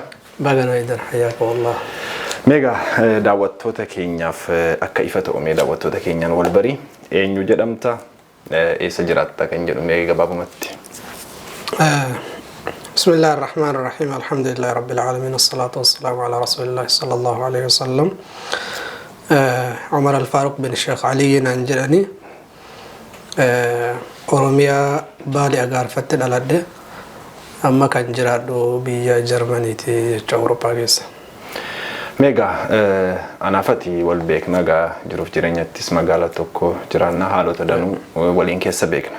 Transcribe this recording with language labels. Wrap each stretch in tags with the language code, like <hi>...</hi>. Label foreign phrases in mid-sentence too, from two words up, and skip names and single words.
<om>Baga nagaan hayyakallah. Mega daawwattoota keenyaaf akka ifa ta'ume daawwattoota keenyaan wal barii eenyu jedhamta eessa jiraatta kan jedhu mee gabaabumatti.</om> <ar>بسم الله الرحمن الرحيم. الحمد لله رب العالمين. والصلاة والسلام على رسول الله صلى الله عليه وسلم.</ar> <om>Umar Al-Faruq bin Sheikh Aliyyi naan jedhani. Oromiyaa Baali Agaarfatti dhaladhe. Amma kan jiraadhu biyya Jarmaniiti jecha Awurooppaa keessa. Mega anaafati wal beekna gaa jiruuf jireenyattis magaala tokko jiraanna haalota danuu waliin keessa beekna.</om>